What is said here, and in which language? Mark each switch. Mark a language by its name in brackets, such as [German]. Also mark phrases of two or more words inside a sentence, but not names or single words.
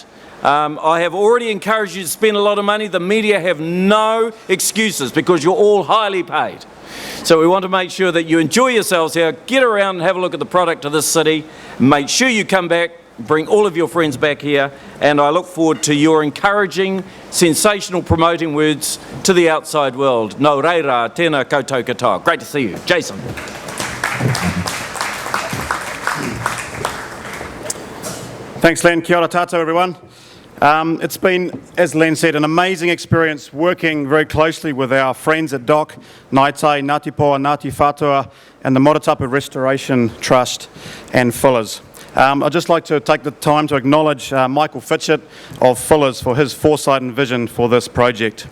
[English] I have already encouraged you to spend a lot of money. The media have no excuses because you're all highly paid. So we want to make sure that you enjoy yourselves here, get around and have a look at the product of this city, make sure you come back, bring all of your friends back here, and I look forward to your encouraging, sensational promoting words to the outside world. [Māori] No reira, tēnā koutou katoa. [English] Great to see you. Jason. Thanks, [Māori] Len. Kia ora tātou, [English] everyone. It's been, as Len said, an amazing experience working very closely with our friends at DOC, Ngaitai, Ngāti Poa, Ngāti Whātua, and the Motutapu Restoration Trust and Fuller's. I'd just like to take the time to acknowledge Michael Fitchett of Fuller's for his foresight and vision for this project.